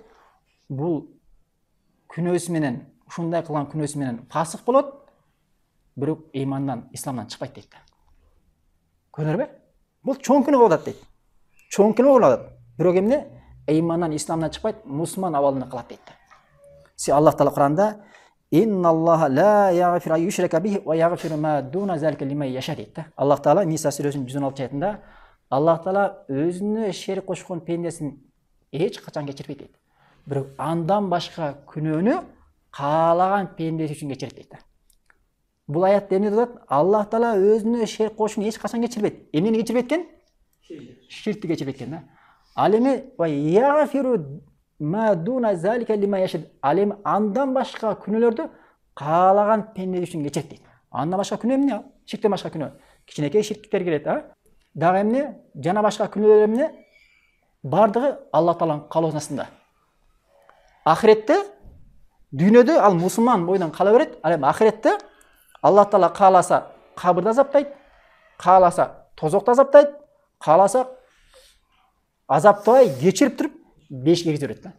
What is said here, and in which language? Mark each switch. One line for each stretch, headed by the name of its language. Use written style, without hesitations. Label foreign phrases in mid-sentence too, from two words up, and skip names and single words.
Kyrgyz: Бул күнөөсү менен, ушундай кылган күнөөсү менен фасык болот, бирок ыймандан, исламдан чыкпайт дейт. Көрдүңөрбү? Бул чоң күнөө болот дейт. Чоң күнөө болот. Бирок эмне? Ыймандан, исламдан чыкпайт, мусулман абалында калат дейт. Аллах Таала Куранда
Arabic: إن الله لا يغفر أن يشرك به ويغفر ما دون ذلك لمن يشاء дейт.
Kyrgyz: Аллах Таала Ниса сүрөсүнүн 116 аятында Аллах Таала өзүнө шерик кошкон пендесин эч качан кечирбейт дейт. Бирок андан башка күнөөнү каалаган пендеси үчүн кечирет дейт. Бул аятта эмне деп атат? Аллах Таала өзүнө шерик кошууну эч качан кечирбейт. Эмнени кечирбейт экен? Ширкти кечирбейт экен да. Ал эми
Arabic: ويغفر ما دون ذلك لمن يشاء.
Kyrgyz: Ал эми андан башка күнөөлөрдү каалаган пенде үчүн кечирет дейт. Андан башка күнөө эмне? Ширктен башка күнөө. Кичинекей ширктер келет, Дагы эмне? Жана башка күнөөлөр эмне? Бардыгы Аллах Тааланын каалоосунда. Ахиретте, дүйнөдө ал мусулман бойдон кала берет, ал эми ахиретте Аллах Таала кааласа кабырда азаптайт, кааласа тозокто азаптайт, кааласа азаптабай кечирип туруп бешикке киргизет да.